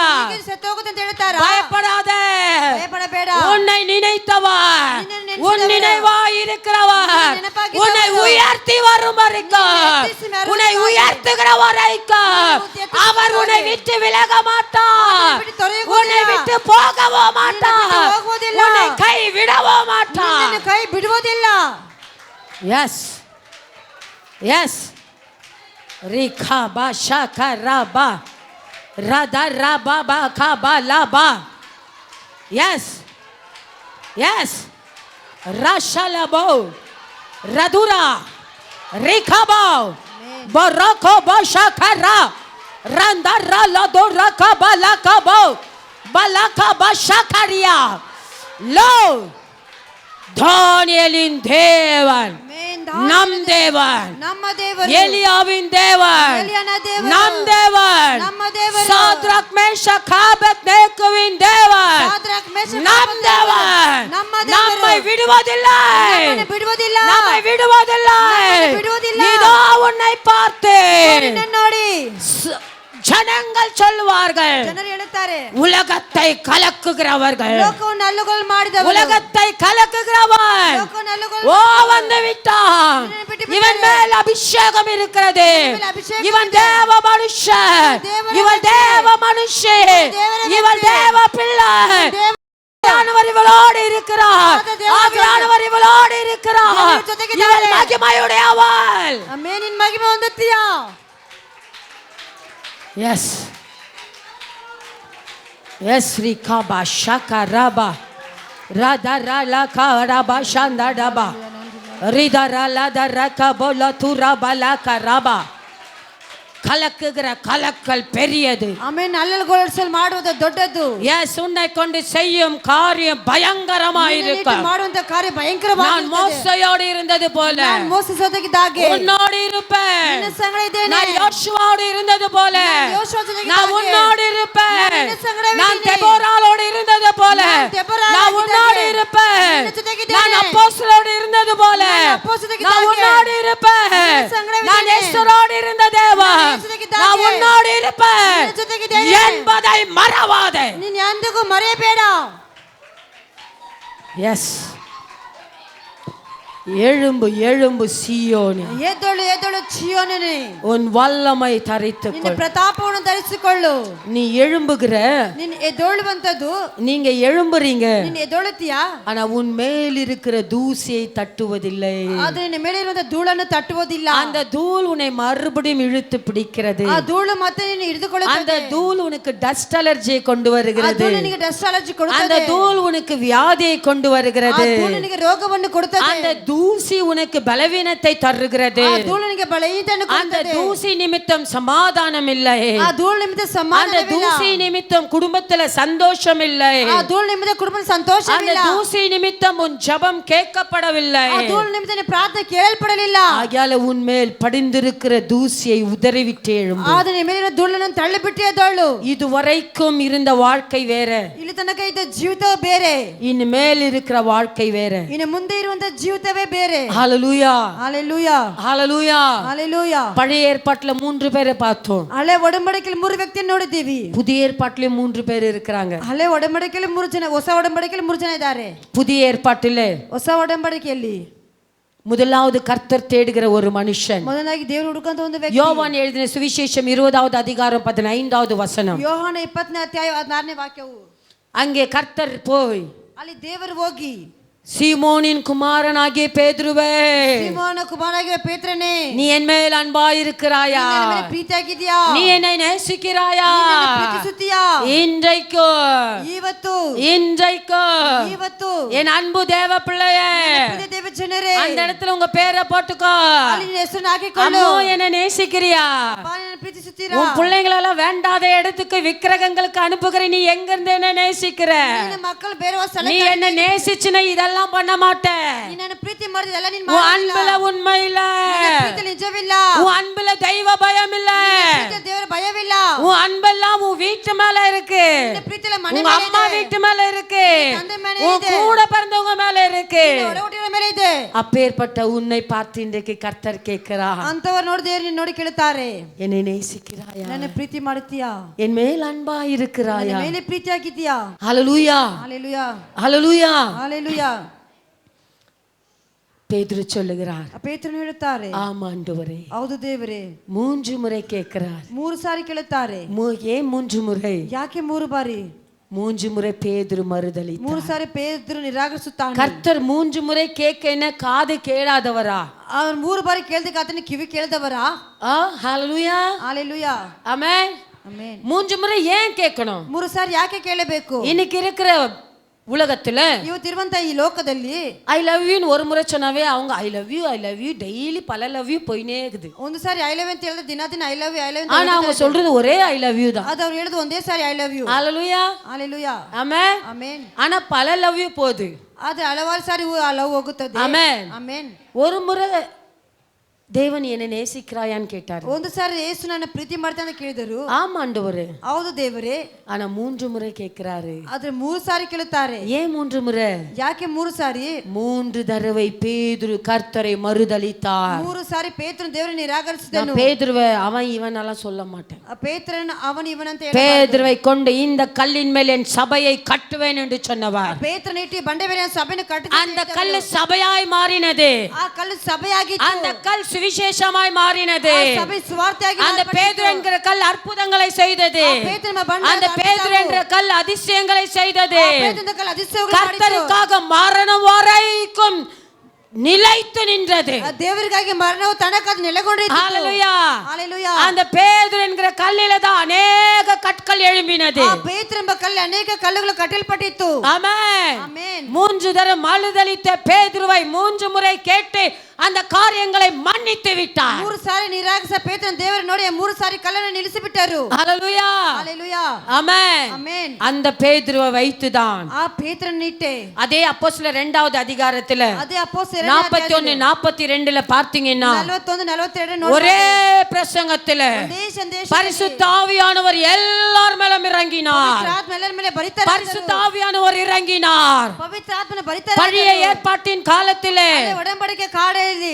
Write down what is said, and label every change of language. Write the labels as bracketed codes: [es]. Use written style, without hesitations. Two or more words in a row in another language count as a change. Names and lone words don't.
[kn] ಸತ್ತೋಗುತ್ತೆ ಅಂತ ಹೇಳ್ತಾರ. [ta] பயப்படாத, [kn] ಭಯಪಡಬೇಡ. [ta] உன்னை நினைத்தவர், [kn] ನಿನ್ನನ್ನು [ta] உன் [kn] ನೆನೆಸಿದವರು, [ta] நினைவாய் இருக்கிறவர், [kn] ನೆನಪಾಗಿದ್ದವರು, [ta] உன்னை உயர்த்தி வரும் வரைக்கும், உன்னை உயர்த்துகிற வரைக்கும் அவர் உன்னை விட்டு விலக மாட்டார், உன்னை விட்டு போகவோ மாட்டார், உன்னை கை விடவோ மாட்டார். [kn] ನಿನ್ನನ್ನು ಕೈ ಬಿಡುವುದಿಲ್ಲ. எஸ் எஸ் ரிகா பா ஷகா ரபா ரதா ரபா பா கபா லபா. எஸ் எஸ் ரஷலபோ ரதுரா ரிகபோ பரகோ பஷகரா ரந்தரா லதோ ரகபா லகபோ பலகபா ஷகரியா. [ta] லோ, தானியேலின் தேவன் நம் தேவன், [kn] ನಮ್ಮ ದೇವರು, [ta] எலியாவின் தேவன் [kn] ಎಲಿಯನ ದೇವರು, [ta] நம் தேவன், [kn] ನಮ್ಮ ದೇವರು, [ta] சாத்ராக் மேஷாக் ஆபேத்நேகோவின் தேவன் [kn] ಶಾದ್ರಕ್, ಮೇಷಕ್, [ta] நம் தேவன் [kn] ನಮ್ಮ ದೇವರು, [ta] நம்மை விடுவதில்லை, [kn] ನಮ್ಮನ್ನು ಬಿಡುವುದಿಲ್ಲ, [ta] நம்மை விடுவதில்லை. [kn] நம்மை ಬಿಡುವುದಿಲ್ಲ. [ta] இதோ உன்னை பார்த்து [kn] ನಿನ್ನನ್ನು ನೋಡಿ [ta] ஜனங்கள் சொல்வார்கள், [kn] ಜನರು ಹೇಳುತ್ತಾರೆ, [ta] உலகத்தை கலக்குகிறவர்கள், [kn] ಲೋಕವನ್ನು ಅಲ್ಲುಗೋಲು ಮಾಡಿದವರು, [ta] உலகத்தை கலக்குகிறவன் [kn] ಲೋಕವನ್ನು ಅಲ್ಲುಗೋಲು [ta] ஓ வந்து விட்டான், இவன் மேல் அபிஷேகம் இருக்கிறது, இவன் தேவ மனுஷன், இவன் தேவ மனுஷன், இவன் தேவ பிள்ளை, ஆவியானவர் இவளோடு இருக்கிறார், ஆவியானவர் இவளோடு இருக்கிறார், இவள் மகிமையுடையவள். [kn] ಆಮೆನ್. ನಿನ್ನ ಮಹಿಮೆ ಹೊಂದುತ್ತೀಯಾ? எஸ் எஸ் ரிகபா ஷகரபா ரதரா லகரபா ஷந்தடபா ரிதரா லதரகபோ லதுரபா லகரபா. [ta] கலக்குகிற கலக்கல் பெரியது. [kn] ಆಮೆನ್. ಅಲ್ಲಲ್ಗೊಳಿಸಲು ಮಾಡುವುದು ದೊಡ್ಡದು. [ta] எஸ் உன்னை கொண்டு செய்யும் காரியம் பயங்கரமாயிருக்கும். [kn] ಮಾಡುವಂತ ಕಾರ್ಯ ಭಯಂಕರವಾಗಿದೆ. [ta] நான் மோசையோடு இருந்தது போல [kn] ನಾನು ಮೋಸೆಸೋದಕ್ಕಿದ್ದ ಹಾಗೆ [ta] உன்னோடு இருப்பேன். [kn] ನಿನ್ನ ಸಂಗಡ ಇದ್ದೇನೆ. [ta] நான் யோசுவாவோடு இருந்தது போல [kn] ನಾನು ಯೋಶುವ ಜೊತೆಗಿದ್ದ [ta] நான் [kn] ಹಾಗೆ [ta] உன்னோடு இருப்பேன். [kn] ನಾನು ನಿನ್ನ ಸಂಗಡ [ta] நான் [kn] ಇದ್ದೀನಿ. [ta] தெபோராளோடு இருந்தது போல [kn] ನಾನು ದೆಬೋರಾಳಾಗಿದ್ದ [ta] நான் உன்னோடு [kn] ಹಾಗೆ [ta] இருப்பேன். [kn] ನಿನ್ನ ಜೊತೆಗಿದ್ದೇನೆ. [ta] நான் அப்போஸ்தலரோடு இருந்தது போல [kn] ನಾನು ಅಪೊಸ್ತಲರಿಗಿದ್ದ [ta] நான் [kn] ಹಾಗೆ [ta] உன்னோடு இருப்பேன். [kn] ನಿನ್ನ ಸಂಗಡವಿದ್ದೇನೆ. [ta] நான் எஸ்தரோடு இருந்த தேவா [kn] ನಿನ್ನ ಜೊತೆಗಿದ್ದ [ta] நான் [kn] ಹಾಗೆ [ta] உன்னோடு இருப்பேன் [kn] ನಿನ್ನ ಜೊತೆಗಿದ್ದೇನೆ. [ta] என்பதை மறவாதே. [kn] ನೀನು ಎಂದಿಗೂ ಮರೆಯಬೇಡ. [ta] எஸ் எழும்பு எழும்பு சீயோனே, [kn] ಎದ್ದೇಳು ಎದ್ದೇಳು ಚೀಯೋನೇ, [ta] உன் வல்லமை [kn] ನಿನ್ನ [ta] தரித்துக்கொள். [kn] ಪ್ರತಾಪವನ್ನು ಧರಿಸಿಕೊಳ್ಳು. [ta] நீ எழும்புகிற, [kn] ನೀನು ಎದ್ದೇಳುವಂತದ್ದು, [ta] நீங்க எழும்புறீங்க, [kn] ನೀನು ಎದ್ದೇಳುತ್ತೀಯಾ, [ta] ஆனா உன் மேல் இருக்கிற தூசியை தட்டுவதில்லை. [kn] ಆದ್ರೆ ನಿನ್ನ ಮೇಲೆ ಇರುವಂತ ಧೂಳನ್ನು ತಟ್ಟುವುದಿಲ್ಲ. [ta] அந்த தூள் உன்னை மறுபடியும் இழுத்து பிடிக்கிறது. [kn] ಆ ಧೂಳು ಮತ್ತೆ ನೀನು [ta] அந்த [kn] ಹಿಡಿದುಕೊಳ್ಳುತ್ತದೆ. [ta] தூள் உனக்கு [en] dust allergyயை [ta] கொண்டு [kn] ಆ [ta] வருகிறது. [kn] ಧೂಳು ನಿನಗೆ [en] dust allergy [ta] அந்த [kn] ಕೊಡುತ್ತದೆ. [ta] தூள் உனக்கு வியாதியை கொண்டு [kn] ಆ [ta] வருகிறது. [kn] ಧೂಳು ನಿನಗೆ ರೋಗವನ್ನು ಕೊಡುತ್ತದೆ. [ta] அந்த தூசி உனக்கு பலவீனத்தை தருகிறது. [kn] ಆ ಧೂಳು ನಿನಗೆ ಬಲಹೀನತೆಯನ್ನು [ta] அந்த [kn] ಕೊಡುತ್ತದೆ. [ta] தூசி நிமித்தம் சமாதானம் இல்லை. [kn] ಆ ಧೂಳು ನಿಮಿತ್ತ [ta] அந்த [kn] ಸಮಾಧಾನವಿಲ್ಲ. [ta] தூசி நிமித்தம் குடும்பத்துல சந்தோஷம் இல்லை. [kn] ಆ ಧೂಳು ನಿಮಿತ್ತ ಕುಟುಂಬದ [ta] அந்த [kn] ಸಂತೋಷವಿಲ್ಲ. [ta] தூசி நிமித்தம் உன் ஜெபம் கேட்கப்படவில்லை. [kn] ಆ ಧೂಳು ನಿಮಿತ್ತ ನಿನ್ನ ಪ್ರಾರ್ಥನೆ ಕೇಳಲ್ಪಡಲಿಲ್ಲ. [ta] ஆகையால உன் மேல் படிந்திருக்கிற தூசியை உதறிவிட்டு எழும்பு. [kn] ಆದ್ರೆ ನಿನ್ನ ಮೇಲಿನ ಧೂಳನ್ನು ತಳ್ಳಿಬಿಟ್ಟು ಎದ್ದೇಳು. [ta] இதுவரைக்கும் இருந்த வாழ்க்கை வேற, [kn] ಇಲ್ಲಿ ತನಕ ಇದ್ದ ಜೀವಿತ ಬೇರೆ, [ta] இனி மேல் இருக்கிற வாழ்க்கை வேற. [kn] ಇನ್ನು ಮುಂದೆ ಇರುವಂತ ಜೀವಿತವೇ ಬೇರೆ. [ta] ஹalleluya ஹalleluya ஹalleluya. ஹalleluya. பழைய ஏற்பாட்டுல 3 பேரை பார்த்தோம். [kn] ಹಳೆ ಒಡಂಬಡಿಕೆಯಲ್ಲಿ 3 ವ್ಯಕ್ತಿಯನ್ನು ನೋಡಿದ್ದೀವಿ. [ta] புதிய ஏற்பாட்டிலே 3 பேர் இருக்கிறாங்க. [kn] ಹಳೆ ಒಡಂಬಡಿಕೆಯಲ್ಲಿ 3 ಜನ, ಹೊಸ ಒಡಂಬಡಿಕೆಯಲ್ಲಿ 3 ಜನ ಇದ್ದಾರೆ. [ta] புதிய ஏற்பாட்டிலே [kn] ಹೊಸ ಒಡಂಬಡಿಕೆಯಲ್ಲಿ [ta] முதலாவது கர்த்தர் தேடுகிற ஒரு மனுஷன். [kn] ಮೊದಲಾಗಿ ದೇವರು ಹುಡುಕಂತ ಒಂದು ವ್ಯಕ್ತಿ. [ta] யோவான் எழுதின சுவிசேஷம் 20வது அதிகாரம் 15வது வசனம். [kn] ಯೋಹಾನ 20ನೇ ಅಧ್ಯಾಯ 16ನೇ ವಾಕ್ಯವು. [ta] அங்கே கர்த்தர் போய் [kn] ಅಲ್ಲಿ ದೇವರು ಹೋಗಿ, [ta] சீமோனின் குமாரனாகிய பேதுருவே, [kn] ಸೀಮೋನ ಕುಮಾರನಾಗಿರುವ ಪೇತ್ರನೇ, [ta] நீ என் மேல் அன்பாயிருக்கிறாயா? [kn] ನೀನು ನನ್ನ ಮೇಲೆ ಪ್ರೀತಿಯಾಗಿದ್ದೀಯಾ? [ta] நீ என்னை நேசிக்கிறாயா? [kn] ನೀನು ನನ್ನನ್ನು ಪ್ರೀತಿಸುತ್ತೀಯಾ? [ta] இன்றைக்கு [kn] ಇವತ್ತು [ta] இன்றைக்கு [kn] ಇವತ್ತು [ta] என் அன்பு தேவ பிள்ளையே, [kn] ಪ್ರಿಯ ದೇವ ಜನರೇ, [ta] அந்த இடத்துல உங்க பேரை போட்டுக்கோ. [kn] ಅಲ್ಲಿ ನಿನ್ನ ಹೆಸರನ್ನು ಹಾಕಿಕೊಳ್ಳು. [ta] அம்மோ என்னை நேசிக்கிறியா? [kn] ಅಪ್ಪ, ನನ್ನನ್ನು ಪ್ರೀತಿಸುತ್ತೀರಾ? [ta] உன் பிள்ளைங்களெல்லாம் வேண்டாத இடத்துக்கு விக்கிரகங்களுக்கு அனுப்புகிற நீ எங்க இருந்து என்ன நேசிக்கிற? [kn] ನಿನ್ನ ಮಕ್ಕಳು ಬೇರೆ ಸ್ಥಳ [ta] நீ என்ன நேசிச்சுனா இதெல்லாம் பண்ண மாட்ட. [kn] ನೀನು ನನ್ನ ಪ್ರೀತಿ ಮಾಡಿದೆಲ್ಲ ನೀನು [ta] உன் [kn] ಮಾಡಿಲ್ಲ. [ta] அன்புல உண்மை இல்ல. [kn] ನಿನ್ನ ಪ್ರೀತಿಯಲ್ಲಿ ನಿಜವಿಲ್ಲ. [ta] உன் அன்புல தெய்வ பயம் இல்ல. [kn] ಪ್ರೀತಿಯಲ್ಲಿ ದೇವರ ಭಯವಿಲ್ಲ. [ta] உன் அன்பெல்லாம் உன் வீட்டு மேல இருக்கு. [kn] ನಿನ್ನ ಪ್ರೀತಿಯಲ್ಲಿ ಮನೆ [ta] உங்க [kn] ಮೇಲೆ [ta] அம்மா [kn] ಇದೆ. [ta] வீட்டு மேல இருக்கு. [kn] ತಂದೆ ಮೇಲೆ [ta] உன் [kn] ಇದೆ. [ta] கூட பிறந்தவங்க மேல இருக்கு. [kn] ನಿನ್ನ ಒಡಹುಟ್ಟಿಗಳ ಮೇಲೆ ಇದೆ. [ta] அப்பேற்பட்ட உன்னை பார்த்து இன்றைக்கு கர்த்தர் கேட்கிறார், [kn] ಅಂತವರು ನೋಡಿ ದೇವರು ನಿನ್ನ ನೋಡಿ ಕೇಳುತ್ತಾರೆ, [ta] என்னை நேசிக்கிறாயா? [kn] ನನ್ನ ಪ್ರೀತಿ ಮಾಡುತ್ತೀಯಾ? [ta] என் மேல் அன்பா [kn] ನನ್ನ [ta] இருக்கிறாயா? [kn] ಮೇಲೆ ಪ್ರೀತಿಯಾಗಿದ್ದೀಯಾ? [ta] ஹalleluya ஹalleluya ஹalleluya. ஹalleluya. பேதுரு சொல்லுகிறார், [kn] ಪೇತ್ರನು ಹೇಳುತ್ತಾರೆ, [ta] ஆமா ஆண்டவரே. [kn] ಹೌದು ದೇವರೇ. [ta] 3 முறை கேட்கிறார். [kn] 3 ಸಾರಿ ಕೇಳುತ್ತಾರೆ. [ta] ஏன் 3 முறை? [kn] ಯಾಕೆ 3 ಬಾರಿ? [ta] 3 முறை பேதுரு மறுதலித்தார். [kn] 3 ಸಾರಿ ಪೇತ್ರನು ನಿರಾಕರಿಸುತ್ತಾನೆ. [ta] கர்த்தர் 3 முறை கேட்க என்ன காது கேளாதவரா? [kn] ಅವನು 3 ಬಾರಿ ಕೇಳಿದಕ್ಕೆ ಆತನ ಕಿವಿ ಕೇಳಿದವರಾ? [ta] ஹalleluya ஹalleluya ஆமென் [kn] ಆಮೆನ್. [ta] 3 முறை ஏன் கேட்கணும்? [kn] 3 ಸಾರಿ ಯಾಕೆ ಕೇಳಬೇಕು? [ta] இன்னைக்கு இருக்கிற உலகத்துல [kn] ಇವತ್ತಿರುವಂತ ಈ ಲೋಕದಲ್ಲಿ [en] I love you [ta] ஒரு முறை சொன்னாவே அவங்க [en] I love you daily [ta] பல [en] love you [ta] போயினே இருக்குது. [kn] ಒಂದು ಸಾರಿ [en] I love [kn] ಅಂತ ಹೇಳಿದ್ರೆ ದಿನ ದಿನ [en] I love you I love [ta] ஆனா அவங்க சொல்றது ஒரே [en] I love you [ta] தான். [kn] ಅದು ಅವ್ರು ಹೇಳೋದು ಒಂದೇ ಸಾರಿ [en] I love you. [ta] ஹalleluya ஹalleluya ஆமென் [kn] ಆಮೆನ್. [ta] ஆனா பல [en] love you [ta] போகுது. [kn] ಆದ್ರೆ ಹಲವಾರು ಸಾರಿ ಆ ಲವ್ ಹೋಗುತ್ತದೆ. [ta] ஆமென் [kn] ಆಮೆನ್. [ta] ஒரு முறை தேவன் என்னை நேசிக்கிறாயான்னு கேட்டார். [kn] ಒಂದು ಸಾರಿ ಯೇಸು ನನ್ನ ಪ್ರೀತಿ ಮಾಡ್ತಾನೆ ಅಂತ ಕೇಳಿದರು. [ta] ஆமா ஆண்டவரே. [kn] ಹೌದು ದೇವರೇ. [ta] ஆனா 3 முறை கேட்கிறாரு. [kn] ಆದ್ರೆ 3 ಸಾರಿ ಕೇಳುತ್ತಾರೆ. [ta] ஏன் 3 முறை? [kn] ಯಾಕೆ 3 ಸಾರಿ? [ta] 3 தடவை பேதுரு கர்த்தரை மறுதலித்தார். [kn] 3 ಸಾರಿ ಪೇತ್ರನು ದೇವರನ್ನು ನಿರಾಕರಿಸಿದನು. [ta] பேதுருவை அவன் இவன் எல்லாம் சொல்ல மாட்டேன். [kn] ಆ ಪೇತ್ರನು ಅವನು ಇವನ ಅಂತ ಹೇಳಬಾರದು. [ta] பேதுருவை கொண்டு இந்த கல்லின் மேல் என் சபையை கட்டுவேன் என்று சொன்னவர். [kn] ಪೇತ್ರನ ಇಟ್ಟು ಬಂಡೆ ಮೇಲೆ ಸಭೆಯನ್ನು ಕಟ್ಟಿದ. [ta] அந்த கல்லு சபையாய் மாறினது. [kn] ಆ ಕಲ್ಲು ಸಭೆಯಾಗಿತ್ತು. [ta] அந்த கல் சுவிசேஷமாய் மாறினது. [kn] ಆ ಸಭೆ ಸುವಾರ್ತೆಯಾಗಿ [ta] அந்த பேதுரு என்கிற கல் அற்புதங்களை செய்தது. அந்த பேதுரு என்ற கல் அதிசயங்களை செய்தது. கர்த்தருக்காக மரணம் வரைக்கும் நிலைத்து நின்றது. தேவருக்காக மரணம் தனக்கு நிலைகொண்டிருந்தது. ஹalleluya ஹalleluya. அந்த பேதுரு என்கிற கல்லில தான் अनेक கற்கள் எழும்பினது. [kn] ಆ ಪೇತ್ರ ಎಂಬ ಕಲ್ಲು ಅನೇಕ ಕಲ್ಲುಗಳು ಕಟ್ಟಲ್ಪಟ್ಟಿತ್ತು. [ta] ஆமென் [kn] ಆಮೆನ್. [ta] 3 தடவை மறுதலித்த பேதுருவை 3 முறை கேட்டு அந்த காரியங்களை மன்னித்து விட்டார். [kn] 3 ಸಾರಿ ನಿರಾಕರಿಸಿದ ಪೇತ್ರನ ದೇವರು ನೋಡಿ 3 ಸಾರಿ ಕಲ್ಲನ್ನು ನಿಲ್ಲಿಸಿಬಿಟ್ಟರು. [ta] ஹalleluya ஹalleluya ஆமென் ஆமென். அந்த பேதுருவை வைத்துதான் [kn] ಆ ಪೇತ್ರನ ಇಟ್ಟೆ [ta] அதே அப்போஸ்தலர் 2வது அதிகாரத்துல [kn] ಅದೇ ಅಪೊಸ್ತಲರ [ta] 41 42ல பார்த்தீங்கன்னா [kn] 41 42 ನೋಡಿ [ta] ஒரே பிரசங்கத்துல [kn] ಒಂದೇ ಸಂದೇಶ [ta] பரிசுத்த ஆவியானவர் எல்லார் மேலும் இறங்கினார். [kn] ಪವಿತ್ರ ಆತ್ಮ ಎಲ್ಲರ ಮೇಲೆ ಬರಿತಾರೆ. [ta] பரிசுத்த ஆவியானவர் இறங்கினார். [kn] ಪವಿತ್ರ ಆತ್ಮನ ಬರಿತಾರೆ. [ta] பழைய ஏற்பாட்டின் காலத்திலே [kn] ಒಡಂಬಡಿಕೆ ಕಾಡೆಯಲ್ಲಿ